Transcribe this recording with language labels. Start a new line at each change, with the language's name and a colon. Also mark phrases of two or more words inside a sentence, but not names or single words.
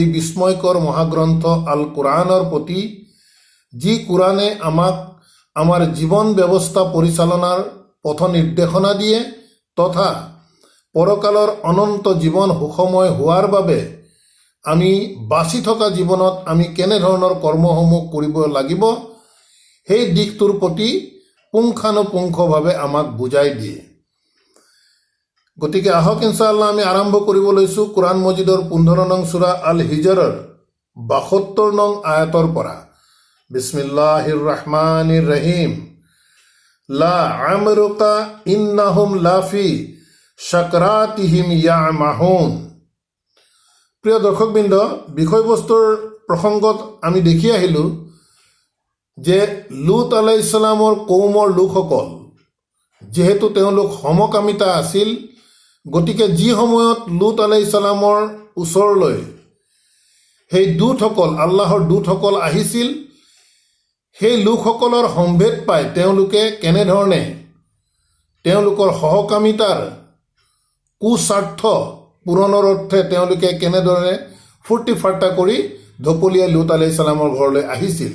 Assamese: বিস্ময়কৰ মহাগ্ৰন্থ আল কোৰআনৰ প্ৰতি, যি কোৰআনে আমাক আমাৰ জীৱন ব্যৱস্থা পৰিচালনাৰ পথ নিৰ্দেশনা দিয়ে তথা পৰকালৰ অনন্ত জীৱন সুখময় হোৱাৰ বাবে আমি বাচি থকা জীৱনত আমি কেনেধৰণৰ কৰ্মসমূহ কৰিব লাগিব সেই দিশটোৰ প্ৰতি পুংখানুপুংখভাৱে আমাক বুজাই দিয়ে। গতিকে আহক ইনশাআল্লাহ আমি আৰম্ভ কৰিব লৈছোঁ কোৰআন মজিদৰ 15 নং সূৰা আল হিজৰৰ 72 নং আয়াতৰ পৰা।
Arabic: بسم الله الرحمن الرحيم. لعمرك إنهم لفي سكرتهم يعمهون.
Assamese: প্ৰিয় দৰ্শকবৃন্দ, বিষয়বস্তুৰ প্ৰসংগত আমি দেখি আহিলোঁ যে লুত
Arabic: عليه السلام
Assamese: কৌমৰ লোকসকল যিহেতু তেওঁলোক সমকামিতা আছিল, গতিকে যি সময়ত লুত
Arabic: عليه السلام
Assamese: ওচৰলৈ সেই দূতসকল আল্লাহৰ দূতসকল আহিছিল, সেই লোকসকলৰ সম্ভেদ পাই তেওঁলোকে কেনেধৰণে তেওঁলোকৰ সহকামিতাৰ কুস্বাৰ্থ পূৰণৰ অৰ্থে তেওঁলোকে কেনেদৰে ফূৰ্তি ফাৰ্তা কৰি ধপলিয়াই লুত
Arabic: عليه السلام
Assamese: ঘৰলৈ আহিছিল।